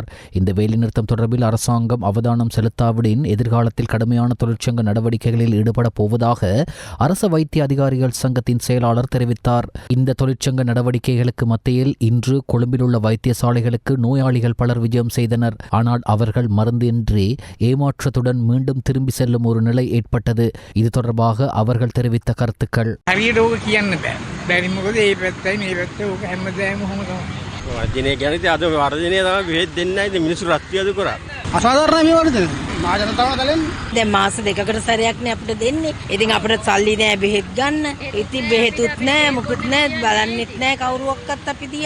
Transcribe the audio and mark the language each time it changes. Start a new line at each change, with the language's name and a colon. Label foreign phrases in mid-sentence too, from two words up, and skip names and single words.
Tamil: இந்த வேலைநிறுத்தம் தொடர்பில் அரசாங்கம் அவதானம் செலுத்தாவிடின் எதிர்காலத்தில் கடுமையான தொழிற்சங்க நடவடிக்கைகளில் ஈடுபட போவதாக அரச வைத்திய அதிகாரிகள் சங்கத்தின் செயலாளர் தெரிவித்தார். இந்த தொழிற்சங்க நடவடிக்கைகளுக்கு மத்தியில் இன்று கொழும்பில் உள்ள வைத்தியசாலைகளுக்கு நோயாளிகள் பலர் விஜயம் செய்தனர். ஆனால் அவர்கள் மருந்தின்றி ஏமாற்றத்துடன் மீண்டும் திரும்பி செல்லும் ஒரு நிலை ஏற்பட்டது. இது தொடர்பாக அவர்கள் தெரிவித்த கருத்துக்கள்.
Sinhala: මොකද ඒ පැත්තයි මේ පැත්ත ඕක හැමදාම කොහොමද වර්ජනය කියන්නේ අද වර්ජනය තමයි බෙහෙත් දෙන්නයි ඉතින් මිනිස්සු රත්තියද කරා අසාධාරණ මේ වලද මා ජනතාව දැලෙන් දැන් මාස දෙකකට සැරයක්නේ අපිට දෙන්නේ. ඉතින් අපිට සල්ලි නෑ බෙහෙත් ගන්න. ඉතින් බෙහෙතුත් නෑ මොකුත් නෑ බලන්නෙත් නෑ කවුරුවක්වත් අපි දිහා.